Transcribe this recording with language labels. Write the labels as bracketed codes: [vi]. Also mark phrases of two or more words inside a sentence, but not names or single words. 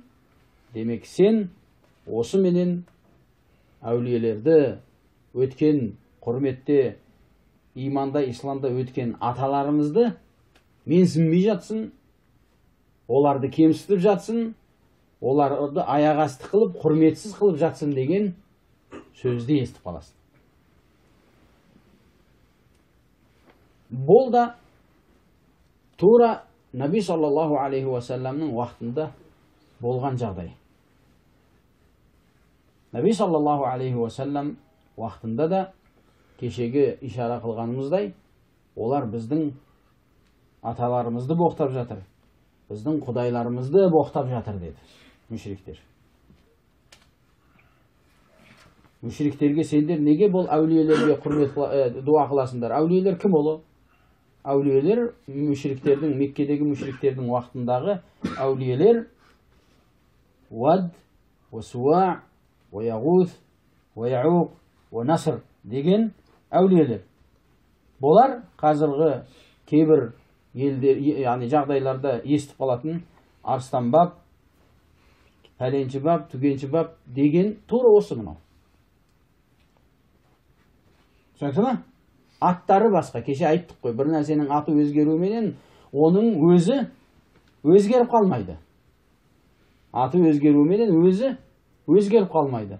[kk] Демек сен осы менен әулиелерді өткен құрметте, иманда, исламда өткен аталарымызды менсінбей жатсың, оларды кемсітіп жатсың, оларды аяқасты қылып, құрметсіз қылып жатсың деген сөзді естіп қаласың. Бұл да тура Наби [ar] صلى الله عليه وسلم [kk] уақытында болған жағдай. Наби [ar] صلى الله عليه وسلم [kk] уақытында да кешегі ишара қылғанымыздай, олар біздің аталарымызды боқтап жатыр, біздің құдайларымызды боқтап жатыр деді мүшриктер. Мүшриктерге сендер неге бұл әулиелерге құрмет дуа қыласыңдар? Әулиелер кім олы? Әулиелер мүшриктердің, Меккедегі мүшриктердің уақытындағы әулиелер Уад, Суа, Яғут, Яуқ, Наср деген әулиелер. Болар қазіргі кейбір елдер, яғни жағдайларда естіп қалатын арыстан баб, пәленші баб, түгенші баб деген тура осы мынау. Түсінікті ме? Аттары басқа. Кеше айттық қой, бір нәрсенің аты өзгеруіменен оның өзі өзгеріп қалмайды. Аты өзгеруіменен өзі өзгеріп қалмайды.